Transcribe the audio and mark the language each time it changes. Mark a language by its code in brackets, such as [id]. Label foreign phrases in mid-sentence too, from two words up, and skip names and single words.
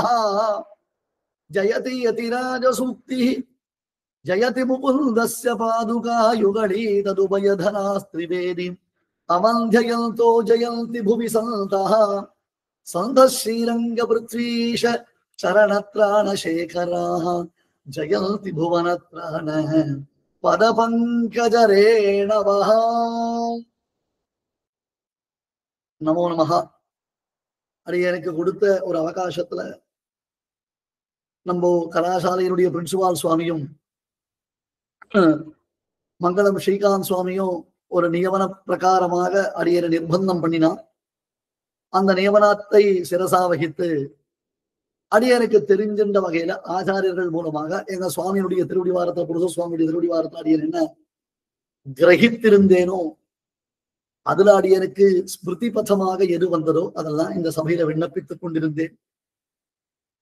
[sa] जयति यतिराज सूक्तिः जयति मुकुन्दस्य पादुका युगलिः तदुभयधनास्त्रिवेरीम् अवन्ध्ययन्तो जयन्ति भुवि सन्तः. सन्तः श्रीरङ्गपृथ्वीश चरणत्राणशेखराः जयन्ति भुवनत्राणः पदपङ्कजरेणवः. नमो नमः. [ta] எனக்கு கொடுத்த ஒரு அவகாசத்துல நம்ம கலாசாலையினுடைய பிரின்சிபால் சுவாமியும் மங்களம் ஸ்ரீகாந்த் சுவாமியும் ஒரு நியமன பிரகாரமாக அடியரை நிர்பந்தம் பண்ணினா. அந்த நியமனத்தை சிரசா வகித்து அடியனுக்கு தெரிஞ்சின்ற வகையில ஆச்சாரியர்கள் மூலமாக எங்க சுவாமியுடைய திருவடி வாரத்தை புருஷ சுவாமியுடைய திருவடி வாரத்தை அடியன் என்ன கிரகித்திருந்தேனோ அதுல அடியனுக்கு ஸ்மிருதி பதமாக எது வந்ததோ அதெல்லாம் இந்த சபையில விண்ணப்பித்துக் கொண்டிருந்தேன்.